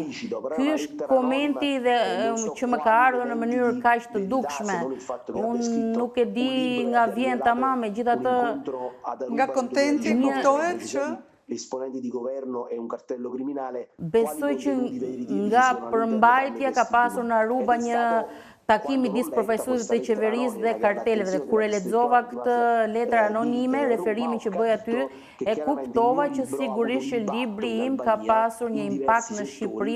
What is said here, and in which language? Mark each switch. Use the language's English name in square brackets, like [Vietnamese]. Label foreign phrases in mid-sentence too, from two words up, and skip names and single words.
[Albanian] Ky është komenti që më ka ardhur në mënyrë kaq të dukshme. Unë nuk e di nga vjen tamam, megjithatë nga kontenti kuptohet që [Italian] esponenti di governo e un cartello criminale. [Albanian] Besoj që nga përmbajtja ka pasur në Aruba një takimi midis përfaqësuesve të qeverisë dhe karteleve, dhe kur e lexova këtë letër anonime, referimin që bëj aty, e kuptova që sigurisht që libri im ka pasur një impakt në Shqipëri